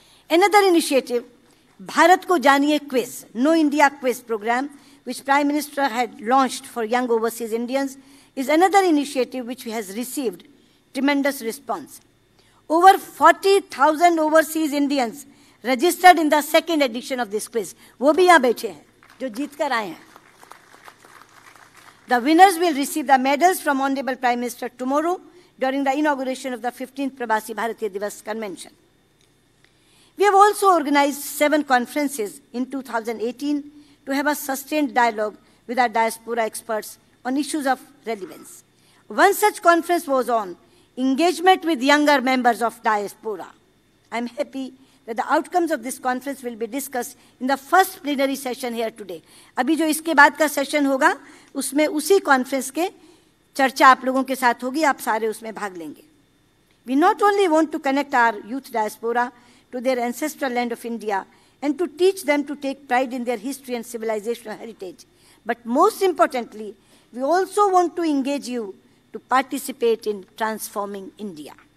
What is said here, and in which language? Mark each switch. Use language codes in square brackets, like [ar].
[en] Another initiative, Bharat Ko Janiye Quiz, No India Quiz program, which Prime Minister had launched for young overseas Indians, is another initiative which has received tremendous response. Over 40,000 overseas Indians registered in the second edition of this quiz. [hi] वो भी यहाँ बैठे हैं, जो जीत कर आए हैं. [en] The winners will receive the medals from Honorable Prime Minister tomorrow during the inauguration of the 15th Prabasi Bharatiya Divas Convention. We have also organized 7 conferences in 2018 to have a sustained dialogue with our diaspora experts on issues of relevance. One such conference was on engagement with younger members of diaspora. I am happy that the outcomes of this conference will be discussed in the first plenary session here today. [hi] अभी जो इसके बाद का session होगा, उसमें उसी conference के चर्चा आप लोगों के साथ होगी. आप सारे उसमें भाग लेंगे. [en] We not only want to connect our youth diaspora to their ancestral land of India and to teach them to take pride in their history and civilizational heritage, but most importantly, we also want to engage you to participate in transforming India.